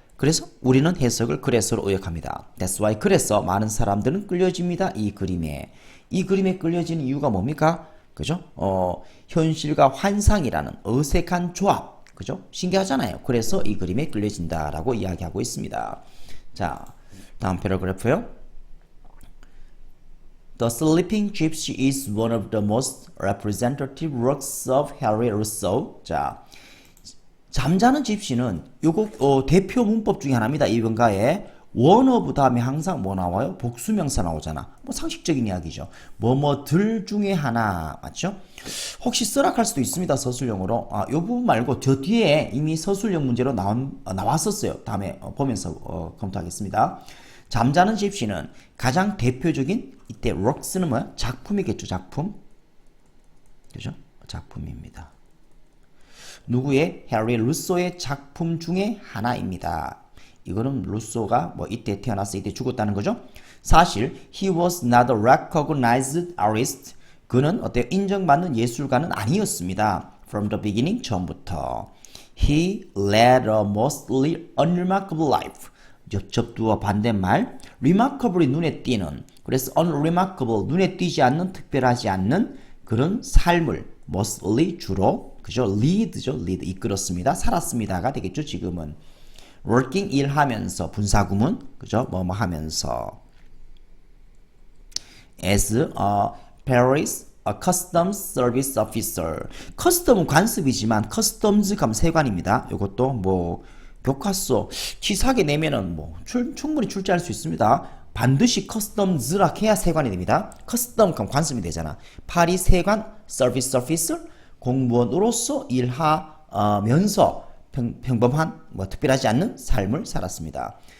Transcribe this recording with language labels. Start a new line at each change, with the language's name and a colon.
Korean: 그래서 우리는 해석을 그래서로 의역합니다.
English: That's why
Korean: 그래서 많은 사람들은 끌려집니다. 이 그림에 끌려지는 이유가 뭡니까? 그죠? 현실과 환상이라는 어색한 조합. 그죠? 신기하잖아요. 그래서 이 그림에 끌려진다라고 이야기하고 있습니다. 자, 다음 패러그래프요.
English: The Sleeping Gypsy is one of the most representative works of Henri Rousseau.
Korean: 자, 잠자는 집시는 요거 대표 문법 중에 하나입니다. 이文가에 one of 다음에 항상 뭐 나와요? 복수명사 나오잖아. 뭐 상식적인 이야기죠. 뭐뭐들 중에 하나 맞죠? 혹시 쓰락할 수도 있습니다. 서술형으로. 요 부분 말고 저 뒤에 이미 서술형 문제로 나왔었어요. 다음에 보면서 검토하겠습니다. 잠자는 집시는 가장 대표적인 이때 works는 뭐야? 작품이겠죠. 작품. 그죠? 작품입니다. 누구의? 해리 루소의 작품 중에 하나입니다. 이거는 루소가 뭐 이때 태어났어 이때 죽었다는 거죠. 사실
English: he was not a recognized artist.
Korean: 그는 어때요? 인정받는 예술가는 아니었습니다.
English: From the beginning
Korean: 처음부터.
English: He led a mostly unremarkable life.
Korean: 접두어 반대말. remarkably 눈에 띄는. 그래서 unremarkable 눈에 띄지 않는 특별하지 않는 그런 삶을 mostly 주로 그죠? lead죠. lead 이끌었습니다. 살았습니다가 되겠죠. 지금은 working 일하면서 분사구문 그죠? 뭐뭐 하면서
English: as a Paris a customs service officer.
Korean: 커스텀은 관습이지만 customs 가면 세관입니다. 이것도 뭐 교과서 치사하게 내면은 뭐 충분히 출제할 수 있습니다. 반드시 customs라 해야 세관이 됩니다. custom 그럼 관습이 되잖아. 파리 세관 서비스 오피서 공무원으로서 일하면서 평범한 뭐 특별하지 않는 삶을 살았습니다.